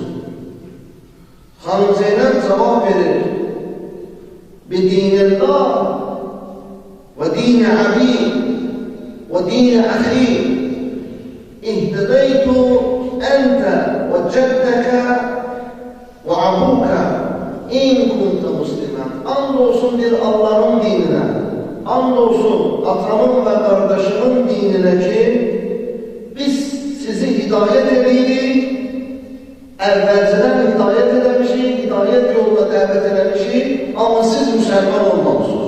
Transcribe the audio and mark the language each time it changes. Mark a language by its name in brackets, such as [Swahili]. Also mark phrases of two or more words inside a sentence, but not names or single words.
[Azerbaijani] Xanım Zeynəb cavab verir, [Arabic] بدين الله ودين أبي ودين أخي اهتديت أنت وجدك وأبوك إن كنت مسلما. [Azerbaijani] And olsun bir Allahın dininə, and olsun atamın və qardaşımın dininə ki, biz sizi hidayət edirik, əvvəlcədən hidayət edəmişik, hidayət yoluna dəvət edəmişik, amma siz müsəlman olmamışsınız.